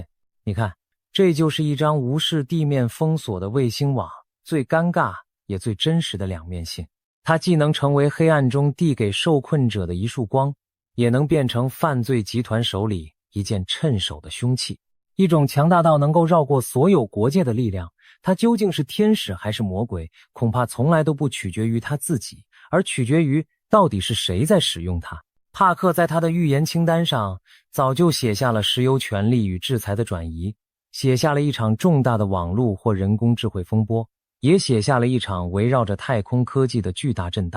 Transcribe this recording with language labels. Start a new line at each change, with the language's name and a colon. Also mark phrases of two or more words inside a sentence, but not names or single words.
Chinese: 你看，這就是一張無視地面封鎖的衛星網最尷尬也最真實的兩面性。它既能成為黑暗中遞給受困者的一束光，也能變成犯罪集團手裡一件趁手的凶器。一種強大到能夠繞過所有國界的力量，它究竟是天使還是魔鬼，恐怕從來都不取決於他自己，而取決於到底是誰在使用它。帕克在他的預言清單上早就寫下了石油權力與制裁的轉移， 寫下了一場重大的網絡或人工智慧風波，也寫下了一場圍繞着太空科技的巨大震盪。